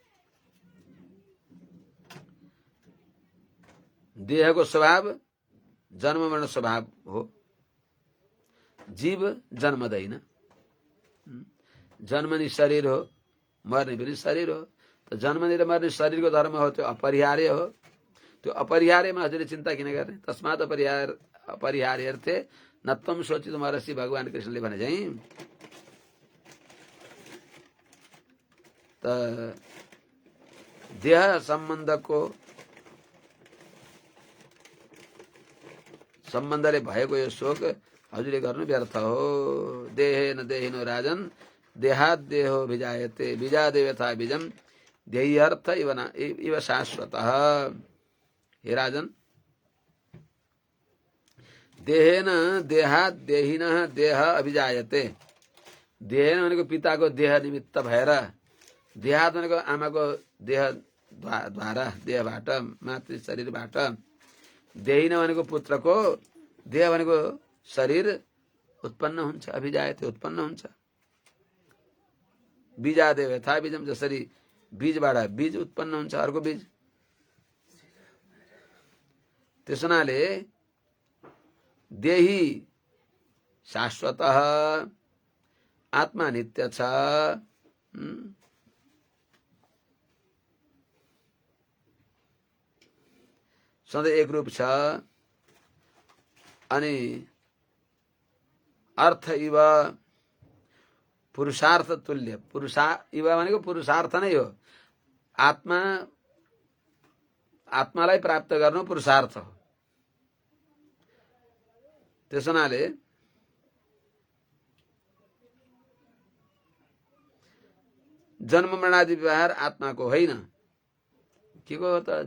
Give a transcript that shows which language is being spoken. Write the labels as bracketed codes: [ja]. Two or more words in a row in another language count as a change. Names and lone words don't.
[ne] देहको स्वभाव जन्म मरण स्वभाव हो, जीव जन्मदैन, जन्मने शरीर हो, मर्ने पनि शरीर हो। त जन्मने र मर्ने शरीरको धर्म हो, त्यो अपरिहार्य हो। त्यो अपरिहार्यमा हजुरले चिन्ता किन गर्ने? [sa] तस्मात् अपरिहार्यर्थे नत्वम शोचितुमर्हसि [ne] भगवान कृष्णले भने चाहिँ त देह सम्बन्धले भएको यो शोक हजुरले गर्नु व्यर्थ हो। [sa] देहेन देहिनो राजन देहात देहो भिजायते बीजादेव यथा बीजम ध्येयर्थ इव शाश्वतः। हे राजन, देहेन देहात देहिन देह अभिजायते। [ne] देहेन भनेको पिताको देह निमित्त भएर, देहात भनेको आमाको देह द्वारा, देहबाट, मातृ शरीरबाट, देहिन भनेको पुत्रको, देह भनेको शरीर उत्पन्न हुन्छ, अभिजायते उत्पन्न हुन्छ। [sa] बीजादेव यथा बीजम, [ne] जसरी बीजबाट बीज उत्पन्न हुन्छ, अर्को बीज। त्यस हुनाले [sa] देही शाश्वतः, [ne] आत्मा नित्य छ। सधैँ एकरूप छ। अनि [sa] अर्थ इव पुरुषार्थ तुल्य, [ne] इव भनेको पुरुषार्थ नै हो। आत्मालाई प्राप्त गर्नु पुरुषार्थ हो। त्यस हुनाले जन्म मरणादि व्यवहार आत्माको होइन, के को हो त?